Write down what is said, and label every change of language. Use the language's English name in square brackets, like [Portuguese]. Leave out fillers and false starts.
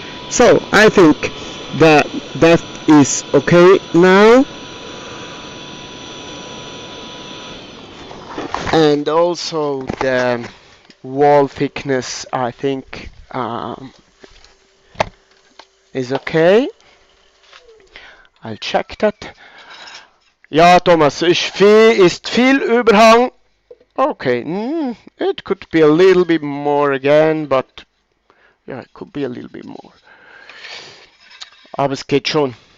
[English] So I think that is okay now. And also the wall thickness, I think, is okay. I'll check that. [German] Ja, Thomas, ist viel Überhang. [English] Okay, it could be a little bit more again, but yeah, it could be a little bit more. [German] Aber es geht schon.